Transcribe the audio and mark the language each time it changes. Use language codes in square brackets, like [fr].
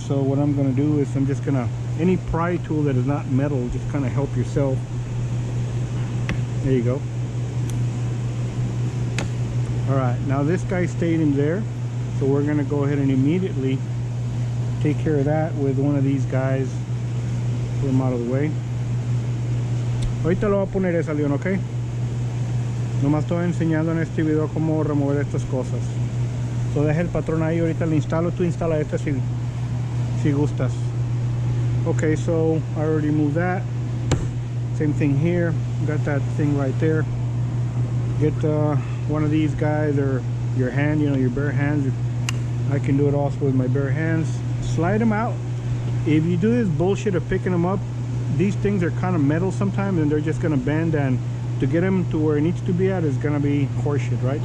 [en] So what I'm going to do is I'm just going to, any pry tool that is not metal, just kind of help yourself. There you go. Alright, now this guy stayed in there, so we're going to go ahead and immediately take care of that with one of these guys. Put them out of the way. [es] Ahorita lo voy a poner esa, Leon, ¿ok? Nomás estoy enseñando en este video cómo remover estas cosas. So deja el patrón ahí, ahorita le instalo. Tú instala este si gustas. [en] Okay, so I already moved that. Same thing here. Got that thing right there. Get one of these guys, or your hand, you know, your bare hands. I can do it also with my bare hands. Slide them out. If you do this bullshit of picking them up, these things are kind of metal sometimes, and they're just gonna bend, and to get them to where it needs to be at is gonna be horseshit, right?